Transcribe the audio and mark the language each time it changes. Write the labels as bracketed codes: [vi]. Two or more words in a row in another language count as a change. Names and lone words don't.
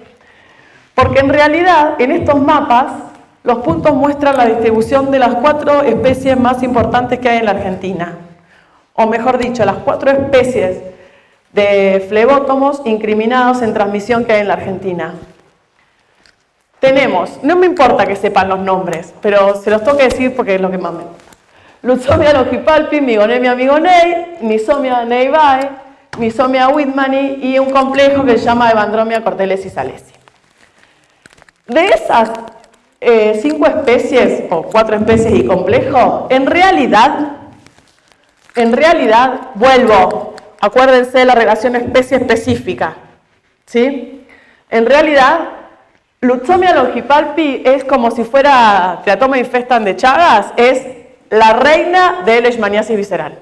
[es] Porque en realidad en estos mapas los puntos muestran la distribución de las 4 especies más importantes que hay en la Argentina. O mejor dicho, las 4 especies de flebótomos incriminados en transmisión que hay en la Argentina. Tenemos, no me importa que sepan los nombres, pero se los tengo que decir porque es lo que más me gusta. Lutzomia longipalpi, Migonemia migonei, Misomia neivae, Misomia whitmani y un complejo que se llama Evandromia cortelesi salesi. De esas 5 especies, o 4 especies y complejo, en realidad, vuelvo, acuérdense de la relación especie específica, ¿sí? En realidad, Lutzomia longipalpi es como si fuera Teratoma infestan de Chagas, es la reina de leishmaniasis visceral.